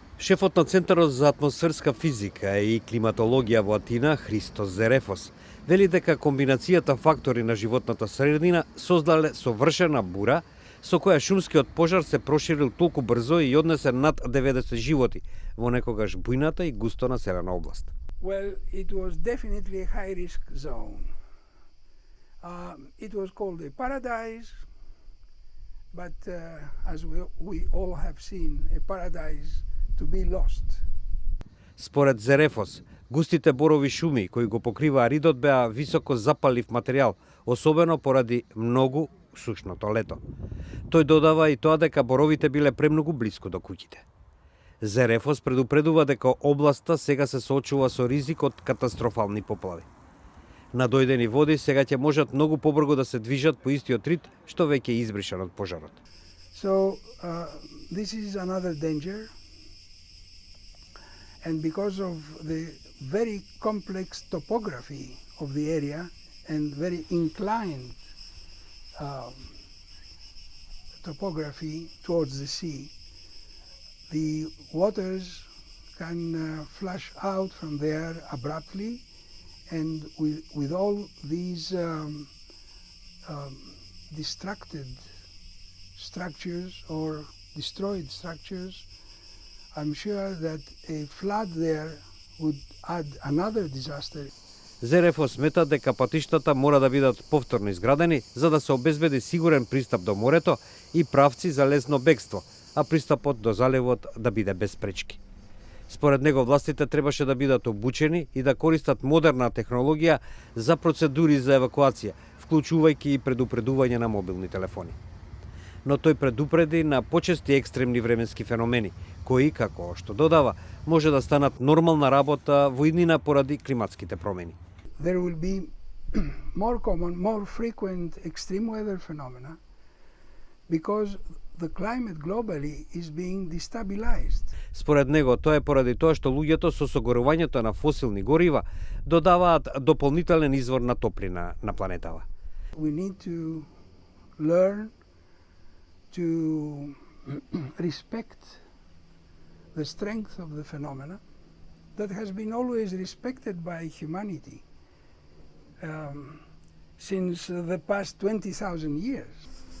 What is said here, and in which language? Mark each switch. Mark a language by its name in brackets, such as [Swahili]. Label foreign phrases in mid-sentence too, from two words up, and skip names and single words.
[Macedonian] Шефот на Центарот за атмосферска физика и климатологија во Атина, Христос Зерефос, вели дека комбинацијата фактори на животната средина создале совршена бура, со која шумскиот пожар се проширил толку брзо и однесе над 90 животи во некогаш бујната и густо населена област. [English] Well, it was definitely a high-risk zone. It was called a paradise, but as we all have seen, a paradise to be lost. [Macedonian] Според Зерефос, густите борови шуми кои го покриваа ридот беа високо запалив материјал, особено поради многу сушното лето. Тој додава и тоа дека боровите биле премногу блиску до куќите. Зерефос предупредува дека областа сега се соочува со ризик од катастрофални поплави. Надојдени води сега ќе можат многу побрзо да се движат по истиот рит што веќе е избришан од пожарот. [English] So this is another danger, and because of the very complex topography of the area and very inclined topography towards the sea, the waters can flush out from there abruptly, and with all these destructed structures or destroyed structures, I'm sure that a flood there would add another disaster. [Macedonian] Зерефос смета дека патиштата мора да бидат повторно изградени за да се обезбеди сигурен пристап до морето и правци за лесно бегство, а пристапот до заливот да биде без пречки. Според него властите требаше да бидат обучени и да користат модерна технологија за процедури за евакуација, вклучувајќи и предупредување на мобилни телефони. Но тој предупреди на почести екстремни временски феномени, кои, како што додава, може да станат нормална работа во иднина поради климатските промени. [English] There will be more common, more frequent extreme weather phenomena because the climate globally is being destabilized. [Macedonian] Според него, тоа е поради тоа што луѓето со согорувањето на фосилни горива додаваат дополнителен извор на топлина на планетава. [English] We need to learn to respect the strength of the phenomena that has been always respected by humanity since the past 20,000 years.